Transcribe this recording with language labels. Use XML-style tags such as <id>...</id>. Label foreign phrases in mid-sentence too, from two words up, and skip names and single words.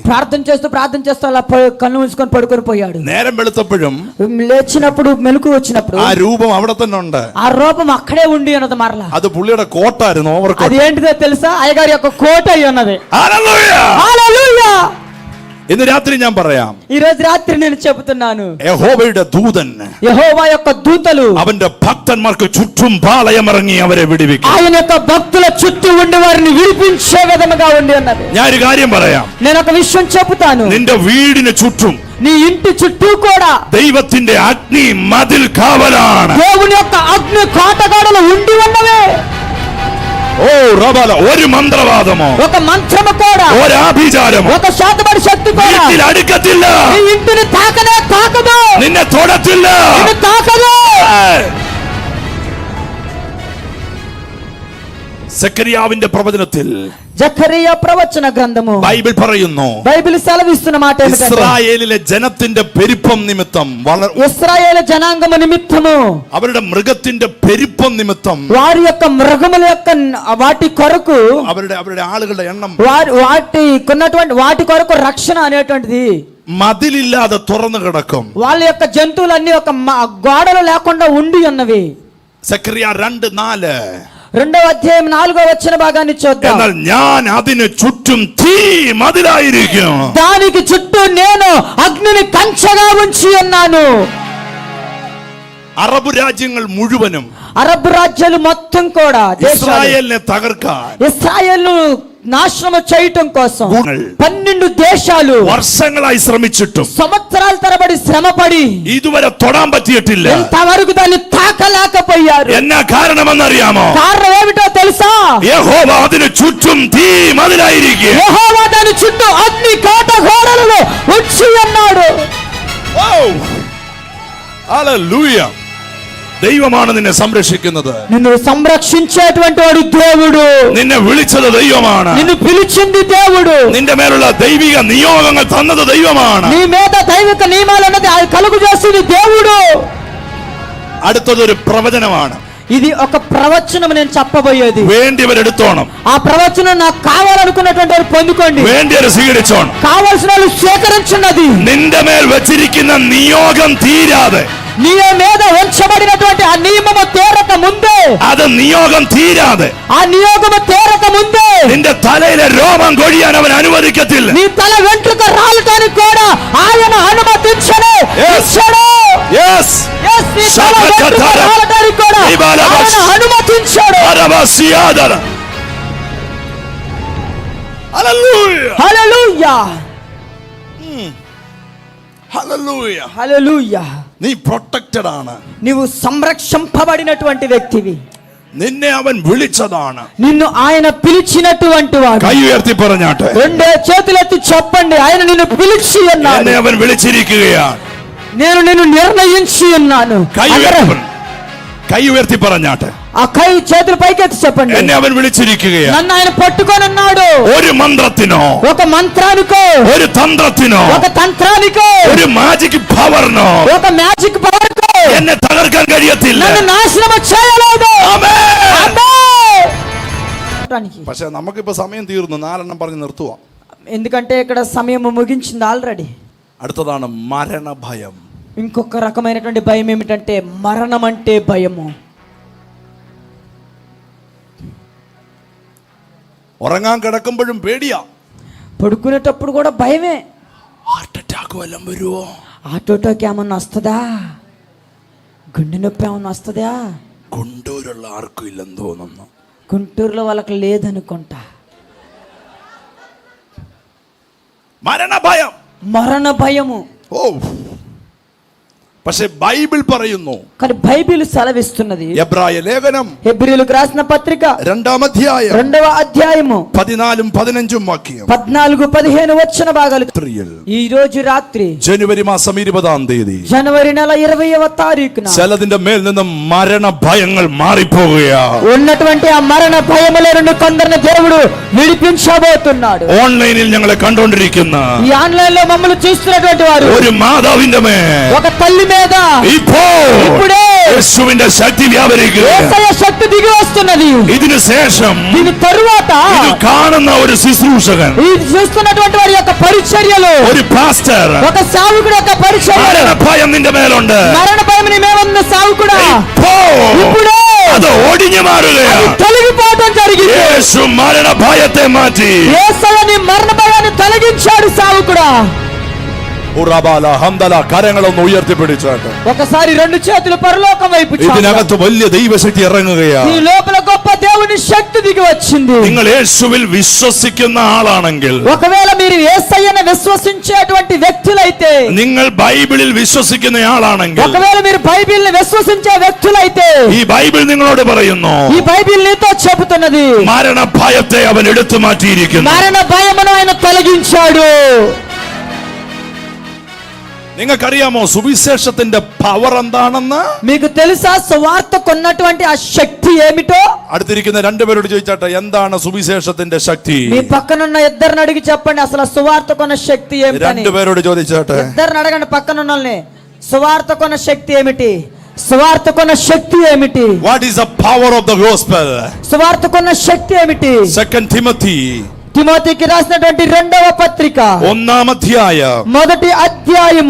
<te>ప్రార్థన చేస్తూ అలా కళ్ళు మూసుకొని పడుకొని పోయాడు.</te> <ml>നേരം വെളുത്തപ്പോഴും</ml> <te>లేచినప్పుడు మెలకు వచ్చినప్పుడు</te> <ml>ആ രൂപം അവിടെ തന്നെ ഉണ്ട്.</ml> <te>ఆ రూపం అక్కడే ఉండి ఉన్నది. మరలా</te> <ml>അത് പുള്ളിയുടെ കോട്ടായിരുന്നു.</ml> <te>అది ఏంటిదో తెలుసా? అయ్యగారి యొక్క కోట అయి ఉన్నది.</te> <ml>ഹല്ലേലൂയ.</ml> <te>హల్లెలూయా.</te> <ml>ഇന്ന് രാത്രി ഞാൻ പറയാം,</ml> <te>ఈ రోజు రాత్రి నేను చెబుతున్నాను,</te> <ml>യഹോവയുടെ ദൂതൻ</ml> <te>యెహోవా యొక్క దూతలు</te> <ml>അവന്റെ ഭക്തന്മാർക്ക് ചുറ്റും പാളയമിറങ്ങി അവരെ വിടുവിക്കും.</ml> <te>ఆయన యొక్క భక్తుల చుట్టూ ఉండి వారిని విడిపించే విధముగా ఉండి ఉన్నది.</te> <ml>ഞാൻ ഒരു കാര്യം പറയാം,</ml> <te>నేను ఒక విషయం చెబుతాను.</te> <ml>നിന്റെ വീടിന് ചുറ്റും</ml> <te>నీ ఇంటి చుట్టూ కూడా</te> <ml>ദൈവത്തിന്റെ അഗ്നി മതിൽ കാവലാണ്.</ml> <te>దేవుని యొక్క అగ్ని కోటగాడలు ఉండి ఉన్నవే.</te> <ml>ഓ റബല, ഒരു മന്ത്രവാദമോ</ml> <te>ఒక మంత్రము కూడా,</te> <ml>ഒരു ആഭിചാരമോ</ml> <te>ఒక శాతపడి శక్తి కూడా</te> <ml>വീട്ടിൽ അടുക്കത്തില്ല.</ml> <te>నీ ఇంటిని తాకదు,</te> <ml>നിന്നെ തൊടത്തില്ല.</ml> <te>నిన్ను తాకదు.</te> <ml>സെക്കറിയാവിന്റെ പ്രവചനത്തിൽ</ml> <te>జకరియా ప్రవచన గ్రంథము</te> <ml>ബൈബിൾ പറയുന്നു,</ml> <te>బైబిల్ సెలవిస్తున్న మాట ఏమిటంటే,</te> <ml>ഇസ്രായേലിലെ ജനത്തിന്റെ പെരുപ്പം നിമിത്തം</ml> <te>ఇశ్రాయేలు జనాంగము నిమిత్తము</te> <ml>അവരുടെ മൃഗത്തിന്റെ പെരുപ്പം നിമിത്തം</ml> <te>వారి యొక్క మృగముల యొక్క వాటి కొరకు</te> <ml>അവരുടെ ആളുകളുടെ എണ്ണം</ml> <te>వాటి కొరకు రక్షణ అనేటువంటిది</te> <ml>മതിലില്ലാതെ തുറന്നു കിടക്കും.</ml> <te>వాళ్ళ యొక్క జంతువులన్నీ ఒక గోడలు లేకుండా ఉండి ఉన్నవి.</te> <ml>സെക്കറിയ 2:4.</ml> <te>2వ అధ్యాయం 4వ వచన భాగాన్ని చూద్దాం.</te> <ml>എന്നാൽ ഞാൻ അതിന് ചുറ്റും തീ മതിലായിരിക്കും.</ml> <te>దానికి చుట్టూ నేను అగ్నిని కంచెగా ఉంచి ఉన్నాను.</te> <ml>അറബ് രാജ്യങ്ങൾ മുഴുവനും</ml> <te>అరబ్ రాజ్యాలు మొత్తం కూడా</te> <ml>ഇസ്രായേലിനെ തകർക്കാൻ</ml> <te>ఇశ్రాయేలు నాశనం చేయటం కోసం 12 దేశాలు</te> <ml>വർഷങ്ങളായി ശ്രമിച്ചിട്ടും</ml> <te>సంవత్సరాల తరబడి శ్రమపడి</te> <ml>ഇതുവരെ തൊടാൻ പറ്റിയിട്ടില്ല.</ml> <te>ఇంతవరకు దాన్ని తాకలేకపోయారు.</te> <ml>എന്നാ കാരണമെന്നറിയാമോ?</ml> <te>కారణం ఏమిటో తెలుసా?</te> <ml>യഹോവ അതിന് ചുറ്റും തീ മതിലായിരിക്കും.</ml> <te>యెహోవా దాని చుట్టూ అగ్ని కోట గోడలను ఉంచి ఉన్నాడు.</te> <ml>ഹല്ലേലൂയ. ദൈവമാണ് നിന്നെ സംരക്ഷിക്കുന്നത്.</ml> <te>నిన్ను సంరక్షించేటువంటి వాడు దేవుడు.</te> <ml>നിന്നെ വിളിച്ചത് ദൈവമാണ്.</ml> <te>నిన్ను పిలిచింది దేవుడు.</te> <ml>നിന്റെ മേലുള്ള ദൈവിക നിയോഗങ്ങൾ തന്നത് ദൈവമാണ്.</ml> <te>నీ మీద దైవిక నియమాలు అన్నది కలుగు చేసింది దేవుడు.</te> <ml>അടുത്തതൊരു പ്രവചനമാണ്.</ml> <te>ఇది ఒక ప్రవచనం నేను చెప్పబోయేది.</te> <ml>വേണ്ടിയവരെടുത്തോണം.</ml> <te>ఆ ప్రవచనం నాకు కావాలనుకున్నటువంటి వారు పొందుకోండి.</te> <ml>വേണ്ടിയവരെ സ്വീകരിച്ചോണം.</ml> <te>కావాల్సిన వాళ్ళు స్వీకరించున్నది.</te> <ml>നിന്റെ മേൽ വെച്ചിരിക്കുന്ന നിയോഗം തീരാതെ,</ml> <te>నీ మీద ఉంచబడినటువంటి ఆ నియమము తీరక ముందే,</te> <ml>അത് നിയോഗം തീരാതെ</ml> <te>ఆ నియోగము తీరక ముందే</te> <ml>നിന്റെ തലയിലെ രോമം കൊഴിയാൻ അവൻ അനുവദിക്കത്തില്ല.</ml> <te>నీ తల వెంట్రుక రాలటానికి కూడా ఆయన అనుమతించడు.</te> <en>Yes.</en> <te>నీ తల వెంట్రుక రాలటానికి కూడా ఆయన అనుమతించాడు. హల్లెలూయా.</te> <ml>ഹല്ലേലൂയ.</ml> <te>హల్లెలూయా.</te> <ml>നീ പ്രൊട്ടക്റ്റഡ് ആണ്.</ml> <te>నీవు సంరక్షింపబడినటువంటి వ్యక్తివి.</te> <ml>നിന്നെ അവൻ വിളിച്ചതാണ്.</ml> <te>నిన్ను ఆయన పిలిచినటువంటి వాడు.</te> <ml>കൈ ഉയർത്തി പറഞ്ഞാട്ടെ.</ml> <te>రెండే చేతులెత్తి చెప్పండి, ఆయన నిన్ను పిలిచి ఉన్నాడు.</te> <ml>എന്നെ അവൻ വിളിച്ചിരിക്കുകയാണ്.</ml> <te>నేను నిన్ను నిర్ణయించి ఉన్నాను.</te> <ml>കൈ ഉയർത്തി പറഞ്ഞാട്ടെ.</ml> <te>ఆ కై చేతులు పైకెత్తి చెప్పండి.</te> <ml>എന്നെ അവൻ വിളിച്ചിരിക്കുകയാണ്.</ml> <te>నన్ను ఆయన పట్టుకొని ఉన్నాడు.</te> <ml>ഒരു മന്ത്രത്തിനോ,</ml> <te>ఒక మంత్రానికో,</te> <ml>ഒരു തന്ത്രത്തിനോ,</ml> <te>ఒక తంత్రానికో,</te> <ml>ഒരു</ml> <en>magic power-ino</en> <te>ఒక</te> <en>magic power-ko</en> <ml>എന്നെ തകർക്കാൻ കഴിയത്തില്ല.</ml> <te>నన్ను నాశనం చేయలేదు.</te> <ml>ആമേൻ. പക്ഷെ നമുക്കിപ്പോ സമയം തീർന്നു. 4 എണ്ണം പറഞ്ഞ് നിർത്തുക.</ml> <te>ఎందుకంటే ఇక్కడ సమయం ముగించింది ఆల్రెడీ.</te> <ml>അടുത്തതാണ് മരണഭയം.</ml> <te>ఇంకొక రకమైనటువంటి భయం ఏమిటంటే మరణం అంటే భయము.</te> <ml>ഉറങ്ങാൻ കിടക്കുമ്പോഴും പേടിയാ.</ml> <te>పడుకునేటప్పుడు కూడా భయమే.</te> <en>heart attack</en> <ml>വല്ലതും വരുമോ?</ml> <en>heart attack</en> <te>ఏమన్నా వస్తుందా? గుండె నొప్పి ఏమన్నా వస్తుందా? గుంటూరులో ఆర్కు ఇల్లని തോന്നുന്നു. గుంటూరులో వాళ్ళకి లేదనుకుంటా.</te> <ml>മരണഭയം.</ml> <te>మరణ భయము.</te> <ml>ഓ, പക്ഷെ ബൈബിൾ പറയുന്നു,</ml> <te>కానీ బైబిల్ సెలవిస్తున్నది.</te> <ml>എബ്രായ ലേഖനം</ml> <te>హెబ్రీయులకు రాసిన పత్రిక 2వ అధ్యాయం 2వ అధ్యాయము</te> <ml>14 15 వాక్యం</ml> <te>14-15 వచన భాగాలు. ఈ రోజు రాత్రి</te> <ml>ജനുവരി മാസം 20-ാം തീയതി</ml> <te>జనవరి నెల 20వ తారీఖున</te> <ml>ചിലതിന്റെ മേൽ നിന്ന് മരണഭയങ്ങൾ മാറിപ്പോകുകയാ.</ml> <te>ఉన్నటువంటి ఆ మరణ భయముల నుండి కొందరిని దేవుడు విడిపించబోతున్నాడు.</te> <ml>ഓൺലൈനിൽ ഞങ്ങളെ കണ്ടുകൊണ്ടിരിക്കുന്ന</ml> <te>ఈ ఆన్లైన్ లో మమ్మల్ని చూస్తున్నటువంటి వారు</te> <ml>ഒരു മാതാവിന്റെ മേൽ</ml> <te>ఒక తల్లి మీద</te> <ml>ഇപ്പോഴേ യേശുവിന്റെ ശക്തി വ്യാപരിക്കുക.</ml> <te>యేసయ్య శక్తి దిగి వస్తున్నది.</te> <ml>ഇതിനു ശേഷം</ml> <te>దీని తరువాత</te> <ml>ഇത് കാണുന്ന ഒരു ശുശ്രൂഷകൻ,</ml> <te>ఇది చూస్తున్నటువంటి వారి యొక్క పరిచర్యలు,</te> <ml>ഒരു പാസ്റ്റർ,</ml> <te>ఒక సావుకుడు యొక్క పరిచర్య,</te> <ml>മരണഭയം നിന്റെ മേലുണ്ട്.</ml> <te>మరణ భయం నీ మీద ఉన్న సావుకుడా ఇప్పుడే</te> <ml>അത് ഒടിഞ്ഞു മാറുകയാണ്.</ml> <te>తొలగిపోవడం జరిగింది.</te> <ml>യേശു മരണഭയത്തെ മാറ്റി.</ml> <te>యేసయ్య నీ మరణ భయాన్ని తొలగించాడు సావుకుడా.</te> <ml>കരങ്ങളൊന്ന് ഉയർത്തിപ്പിടിച്ചാട്ടെ.</ml> <te>ఒకసారి 2 చేతులు పరలోకం వైపు చాపు.</te> <ml>ഇതിനകത്ത് വലിയ ദൈവശക്തി ഇറങ്ങുകയാണ്.</ml> <te>ఈ లోపల గొప్ప దేవుని శక్తి దిగి వచ్చింది.</te> <ml>നിങ്ങൾ യേശുവിൽ വിശ്വസിക്കുന്ന ആളാണെങ്കിൽ,</ml> <te>ఒకవేళ మీరు యేసయ్యను విశ్వసించేటువంటి వ్యక్తులైతే,</te> <ml>നിങ്ങൾ ബൈബിളിൽ വിശ്വസിക്കുന്ന ആളാണെങ്കിൽ,</ml> <te>ఒకవేళ మీరు బైబిల్ని విశ్వసించే వ్యక్తులైతే,</te> <ml>ഈ ബൈബിൾ നിങ്ങളോട് പറയുന്നു,</ml> <te>ఈ బైబిల్ నీతో చెబుతున్నది,</te> <ml>മരണഭയത്തെ അവൻ എടുത്തു മാറ്റിയിരിക്കുന്നു.</ml> <te>మరణ భయమును ఆయన తొలగించాడు.</te> <ml>നിങ്ങൾക്കറിയാമോ സുവിശേഷത്തിന്റെ പവർ എന്താണെന്ന്?</ml> <te>మీకు తెలుసా సువార్తకు ఉన్నటువంటి ఆ శక్తి ఏమిటో?</te> <ml>അടുത്തിരിക്കുന്ന 2 പേരോട് ചോദിച്ചാട്ടെ, എന്താണ് സുവിശേഷത്തിന്റെ ശക്തി?</ml> <te>మీ పక్కనున్న ఇద్దరిని అడిగి చెప్పండి, అసలు సువార్తకు ఉన్న శక్తి ఏమిటని.</te> <ml>2 പേരോട് ചോദിച്ചാട്ടെ.</ml> <te>ఇద్దరిని అడగండి పక్కనున్న వాళ్ళని, సువార్తకు ఉన్న శక్తి ఏమిటి? సువార్తకు ఉన్న శక్తి ఏమిటి?</te> <en>What is the power of the gospel?</en> <te>సువార్తకు ఉన్న శక్తి ఏమిటి?</te> <en>2 Timothy</en> <te>తిమోతికి రాసినటువంటి 2వ పత్రిక 1-ాం అధ్యాయం 1వ అధ్యాయము</te>